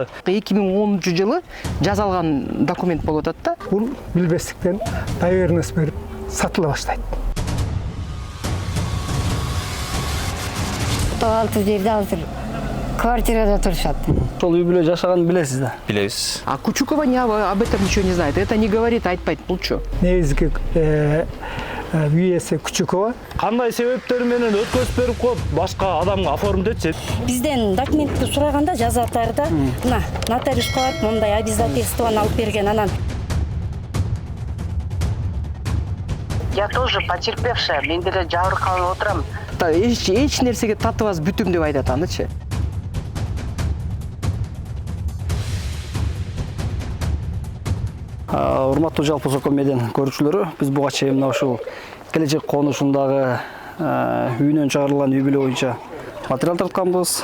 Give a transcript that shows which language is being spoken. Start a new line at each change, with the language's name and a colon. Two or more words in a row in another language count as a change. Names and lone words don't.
Kyrgyz: 2010-жылы жазалган документ болуп атат да. Бул билбестиктен доверенность берип сатыла баштайт. 6 жерде азыр квартирада турушат. Ошол үй бүлө жашаганын билесиз да? Билебиз.
Russian: А Кучукова об этом ничего не знает. Это не говорит,
Kyrgyz: айтпайт. Булчу. Негизги үйеси Кучукова. Кандай себептер менен өткөзүп берип коюп, башка адамга оформдетчи? Бизден документти сураганда жазатарда, мына нотариуска барып, мындай обязательствоны алып берген анан.
Russian: Я тоже потерпевшая,
Kyrgyz: мен деле жабыркалып отурам. Эч нерсеге татыбас бүтүм деп айтат анычы. Урматтуу жалпы Сокол медиа көрүүчүлөрү, биз буга чейин мына ушул келечек конушундагы үйүнөн чыгарылган үй бүлө боюнча материал тартканбыз.